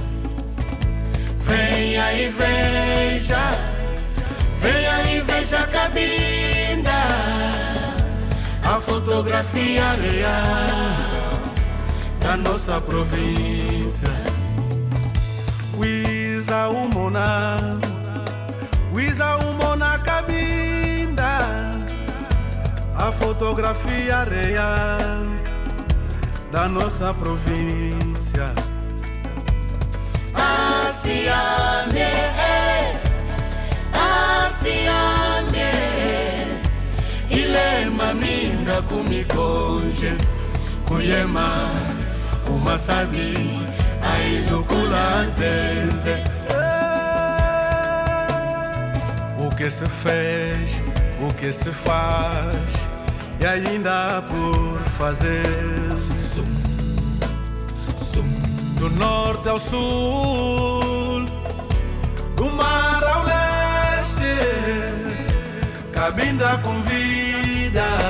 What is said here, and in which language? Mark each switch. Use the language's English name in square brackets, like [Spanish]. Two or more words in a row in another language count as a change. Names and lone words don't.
[Portuguese] Venha e veja a Cabinda, a fotografia real da nossa província. [Kongo] Wiza umona [Portuguese] Cabinda, a fotografia real da nossa província. [Kongo] Asiane, ilema minga kumikonje, kuyema kumasabi, aidukula zenze. [Portuguese] O que se fez, o que se faz, e ainda há por fazer. Do norte ao sul, do mar ao leste, Cabinda convida.